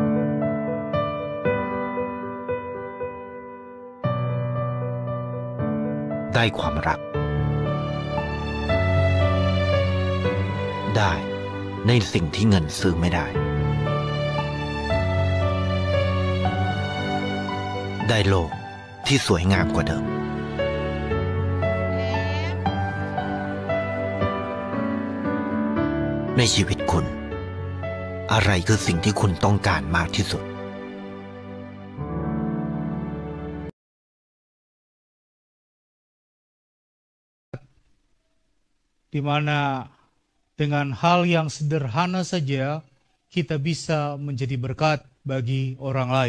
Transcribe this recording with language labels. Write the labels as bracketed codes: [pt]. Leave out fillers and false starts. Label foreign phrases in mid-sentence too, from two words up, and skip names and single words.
[th] ได้ความรักได้ในสิ่งที่เงินซื้อไม่ได้ได้โลกที่สวยงามกว่าเดิม ในชีวิตคุณอะไรคือสิ่งที่คุณต้องการมากที่สุด [id] di mana dengan hal yang sederhana saja kita bisa menjadi berkat bagi orang lain.